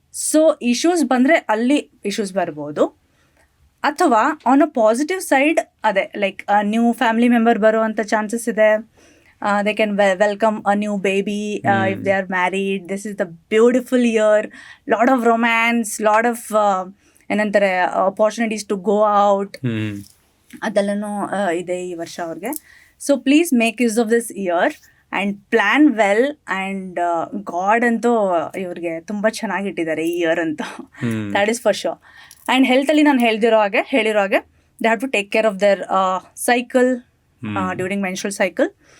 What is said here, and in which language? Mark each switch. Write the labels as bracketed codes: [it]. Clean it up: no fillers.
[kn] So issues ಬಂದರೆ ಅಲ್ಲಿ issues ಬರ್ಬೋದು. ಅಥವಾ ಆನ್ ಅ ಪಾಸಿಟಿವ್ ಸೈಡ್ ಅದೇ ಲೈಕ್ ನ್ಯೂ ಫ್ಯಾಮಿಲಿ ಮೆಂಬರ್ ಬರುವಂಥ ಚಾನ್ಸಸ್ ಇದೆ. [en] They can welcome a new baby if they are married. This is the beautiful year. Lot of romance, lot of ಏನಂತಾರೆ opportunities to go out. [kn] ಅದೆಲ್ಲನೂ ಇದೆ ಈ ವರ್ಷ ಅವ್ರಿಗೆ. [en] So please make use of this year and plan well. [kn] And god ಅಂತೂ ಇವ್ರಿಗೆ ತುಂಬ ಚೆನ್ನಾಗಿಟ್ಟಿದ್ದಾರೆ ಈ year ಅಂತೂ, [en] That is for sure. And [kn] ಹೆಲ್ತಲ್ಲಿ ನಾನು ಹೇಳಿರೋ ಹಾಗೆ [en] They have to take care of their cycle during menstrual cycle.